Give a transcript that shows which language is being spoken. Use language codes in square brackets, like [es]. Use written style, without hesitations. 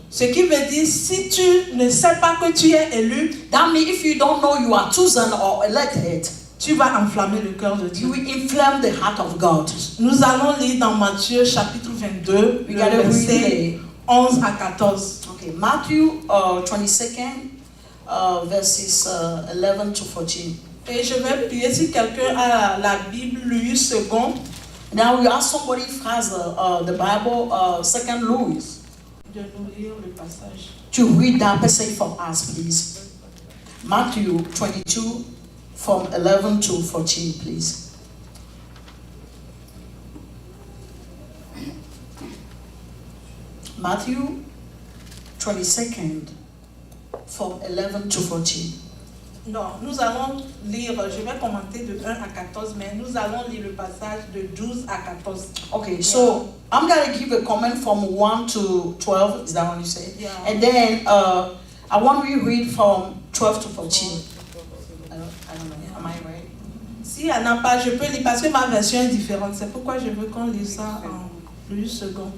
[fr] Ce qui veut dire, si tu ne sais pas que tu es élu, [en] That means if you don't know you are chosen or elected, [fr] tu vas enflammer le cœur de [en] You [fr] Dieu. [en] will inflame the heart of God. [fr] Nous allons lire dans Matthieu chapitre 22, [en] We gotta read [fr] verset 11 à 14. [en] Okay, Matthew 22nd, verses 11 to 14. [fr] Et je vais prier si quelqu'un a la Bible, Louis II. [en] Now we ask somebody who has the Bible, Second Louis, [fr] De nous lire le passage. [en] to read that passage for us, please. Matthew 22, from 11 to 14, please. Matthew 22nd, from 11 to 14. [fr] Non, nous allons lire, je vais commenter de 1 à 14, mais nous allons lire le passage de 12 à 14. [en] Okay, so I'm going to give a comment from 1 to 12. Is that what you say? Yeah. And then I want to read from 12 to 14. I don't know. Am I right? [fr] Si elle n'a pas, je peux lire parce que ma version est différente. C'est pourquoi je veux qu'on lise ça en Louis II.